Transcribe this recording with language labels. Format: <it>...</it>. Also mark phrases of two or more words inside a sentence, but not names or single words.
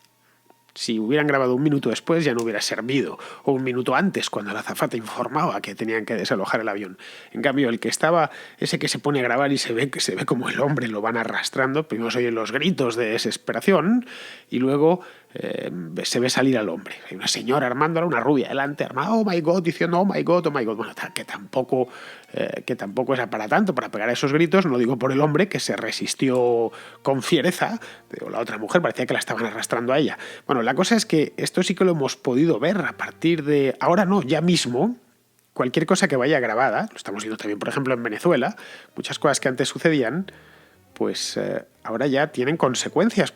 <es>Si hubieran grabado 1 minuto después ya no hubiera servido, o 1 minuto antes cuando la azafata informaba que tenían que desalojar el avión. En cambio, ese que se pone a grabar y se ve como el hombre lo van arrastrando, primero se oyen los gritos de desesperación y luego se ve salir al hombre. Hay una señora armándola, una rubia delante, armada,</es> <en>oh my God,</en> <es>diciendo</es> <en>oh my God, oh my God.</en> <es>Bueno, que tampoco es para tanto, para pegar a esos gritos, no digo por el hombre que se resistió con fiereza, o la otra mujer parecía que la estaban arrastrando a ella. Bueno, la cosa es que esto sí que lo hemos podido ver a partir de ahora, no, ya mismo. Cualquier cosa que vaya grabada, lo estamos viendo también, por ejemplo, en Venezuela, muchas cosas que antes sucedían, pues ahora ya tienen consecuencias.</es>